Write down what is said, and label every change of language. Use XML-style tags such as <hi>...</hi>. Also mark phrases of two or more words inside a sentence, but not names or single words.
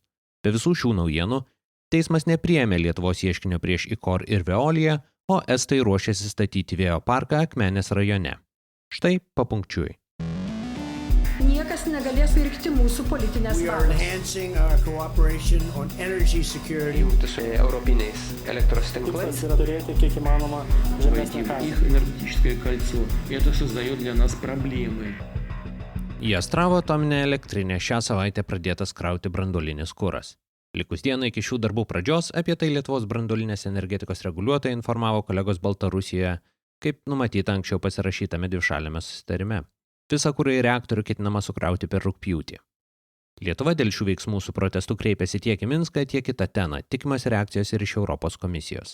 <lt>Be visų šių naujienų, teismas nepriėmė Lietuvos ieškinio prieš IKOR ir Veoliją, o estai ruošiasi statyti vėjo parką Akmenės rajone. Štai papunkčiui. Niekas negalės virkti mūsų politinės valios. Jungti su europiniais elektros tinklais. Yra turėti kiek įmanoma žemesnį kainą.</lt> <ru>Их энергетическое кольцо. Это создает для нас проблемы.</ru> <lt>Į Astravo atominę elektrinę šią savaitę pradėtas krauti branduolinis kuras. Likus dieną iki šių darbų pradžios apie tai Lietuvos branduolinės energetikos reguliuotojai informavo kolegos Baltarusijoje, kaip numatyta anksčiau pasirašytame dvišaliame susitarime. Visą kurą į reaktorių ketinama sukrauti per rugpjūtį. Lietuva dėl šių veiksmų su protestu kreipėsi tiek į Minską, tiek į Tateną, tikimas reakcijos ir iš Europos komisijos.</lt>